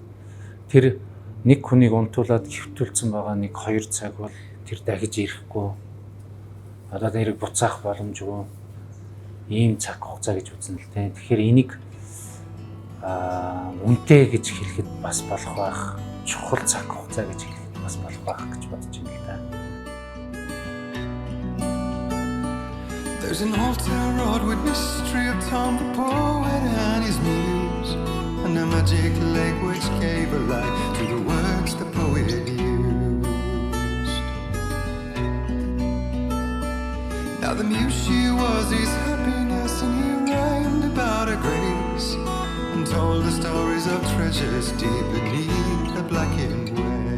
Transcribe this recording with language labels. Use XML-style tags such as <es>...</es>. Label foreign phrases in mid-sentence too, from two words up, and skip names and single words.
<mn>Тэр нэг хүнийг унтуулад хөвтүүлсэн байгаа 1-2 цаг бол тэр дахиж ирэхгүй. Одоо нэрийг буцаах боломжгүй. Ийм цаг хугацаа гэж үзнэ л дээ. Тэгэхээр энийг үнэтэй гэж хэлэхэд бас болох байх. Чухал цаг хугацаа гэж хэлэхэд бас болох байх гэж бодож байна л да.</mn> <en>There's an old town road with mystery of Tom the poet and his muse, and a magic lake which gave a life to the words the poet used. Now the muse she was his happiness, and he rhymed about her grace and told the stories of treasures deep beneath the blackened waves.</en>